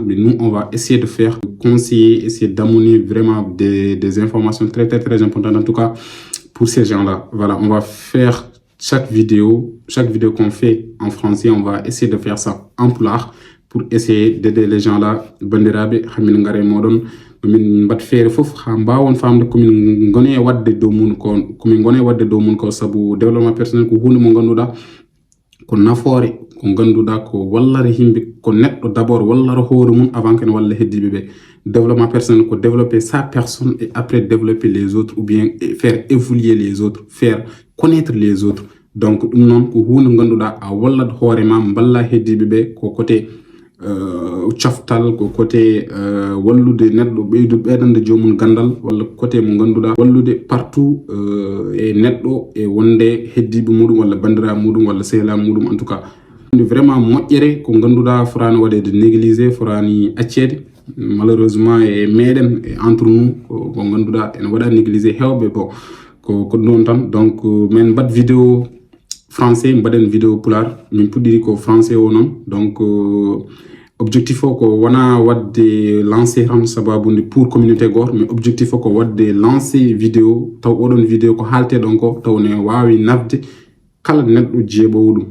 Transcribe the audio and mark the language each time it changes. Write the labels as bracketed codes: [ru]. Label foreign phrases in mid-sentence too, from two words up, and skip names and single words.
[fr] Mais nous, on va essayer de faire, de conseiller, essayer d'amener vraiment des informations très, très, très importantes, en tout cas, pour ces gens-là. Voilà, on va faire chaque vidéo qu'on fait en français, on va essayer de faire ça en pulaar pour essayer d'aider les gens-là. [ff] Bandiraɓe, hamin ngare moɗon, min mbat feere fof ha mbawon famde komin gone wadde dow mun ko sabu [fr] développement personnel [ff] ko hunde mo ganduɗa ko nafoore ko ganduɗa ko wallare himɓe ko neɗɗo d'abord wallare hoore mum [fr] avant que ne [ff] walla heddiɓe ɓe. [fr] Développement personnel ko développer sa personne et après développer les autres ou bien faire évoluer les autres, faire connaître les autres. [ff] Donc ɗum noon ko hunde ganduɗa a wallat hoore ma balla heddiɓe ɓe ko côté coftal, ko côté wallude neɗɗo ɓeydande jomum gandal, walla côté mo ganduɗa wallude partout e neɗɗo e wonde heddiɓe muɗum walla bandiraɓe muɗum walla sehlaɓe muɗum [fr] en tout cas. [ff] Vraiment moƴƴere ko ganduɗa forani waɗede néglisé, forani accede malheureusement e meɗen e [fr] entre nous [ff] ko ganduɗa ene waɗa néglisé hewɓe bon ko ɗon tan. Donc min mbat [fr] vidéo français, [ff] mbaɗen vidéo pulaar, min puɗɗiri ko français o noon. Donc objectif o ko wona wadde lancé tan sababude [fr] pour communauté [ff] goto, [fr] mais objectif [ff] o ko wadde [fr] lancé vidéo [ff] taw oɗon vidéo ko haalte ɗon ko taw ne wawi nafde kala neɗɗo jeeɓowo ɗum.